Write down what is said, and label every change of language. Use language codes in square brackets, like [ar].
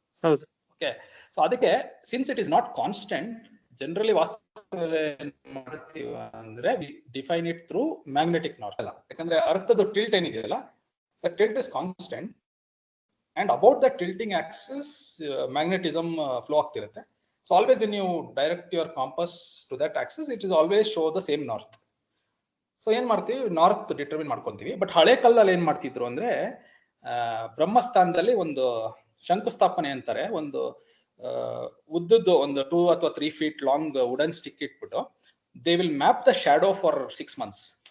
[en] okay, so [kn] ಅದಕ್ಕೆ [en] since it is not constant, generally [kn] ವಾಸ್ತು ಮಾಡ್ತೀವಿ ಅಂದ್ರೆ [en] define it through magnetic north [kn] ಅಲ್ಲ. ಯಾಕಂದ್ರೆ ಅರ್ಥದ ಟಿಲ್ಟ್ ಏನಿದೆಯಲ್ಲ, [en] the tilt is constant and about the tilting axis magnetism [kn] flow ಆಗ್ತಿರುತ್ತೆ. [en] So always when you direct your compass to that axis, it is always show the same north. [kn] So ಏನ್ ಮಾಡ್ತೀವಿ, north determine ಮಾಡ್ಕೊಂತೀವಿ. But ಹಳೆ ಕಾಲದಲ್ಲಿ ಏನ್ ಮಾಡ್ತಿದ್ರು ಅಂದ್ರೆ ಬ್ರಹ್ಮಸ್ಥಾನದಲ್ಲಿ ಒಂದು ಶಂಕುಸ್ಥಾಪನೆ ಅಂತಾರೆ, ಒಂದು ಉದ್ದದ್ದು ಒಂದು 2 ಅಥವಾ 3 [en] feet long wooden stick [kn] ಇಟ್ಬಿಟ್ಟು [en] They will map the shadow for 6 months.